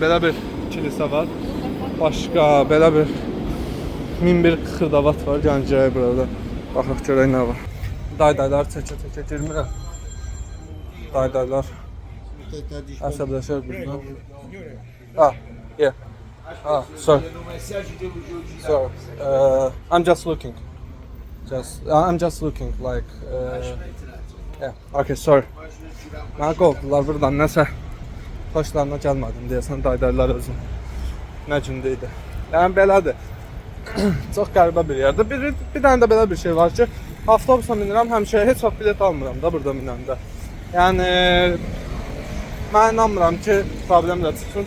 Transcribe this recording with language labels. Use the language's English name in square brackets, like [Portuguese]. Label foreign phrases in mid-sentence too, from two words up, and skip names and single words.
[Azerbaijani] Belə bir kilisə var. Başqa belə bir 1001 xırdavat var, gəncəyə burada. Baxaq görək nə var. Daydaylar çəkə girmirəm. Daydaylar əsəbləşər buradan. [English] Yeah. Sorry. I'm just looking. I'm just looking like. Yeah. Okay, sorry. [Azerbaijani] Mənə qovdular buradan, nəsə xoşlarına gəlmədim deyəsən daydaylar özüm. Nə gündə idi. Yəni belədir. Çox qəribə bir yerdə. Bir dənə də belə bir şey var ki, avtobusla minirəm, həmişə heç vaxt bilet almıram da burada minəndə. Yəni mən inanmıram ki, problem də çıxsın.